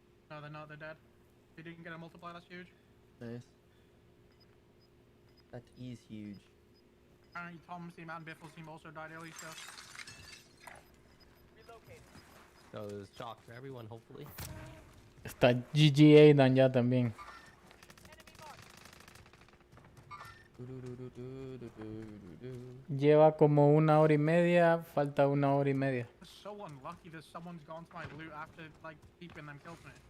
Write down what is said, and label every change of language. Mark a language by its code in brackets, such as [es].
[en] No, they're not. They're dead. They didn't get a multiplier. That's huge. Nice. That is huge. Apparently, Tom's team and Biffle's team also died early, so. So there's shock for everyone, hopefully. [es] Está GG Aidan ya también. Lleva como 1 hora y media, falta 1 hora y media. [en] So unlucky that someone's gone to my loot after like keeping them kills me.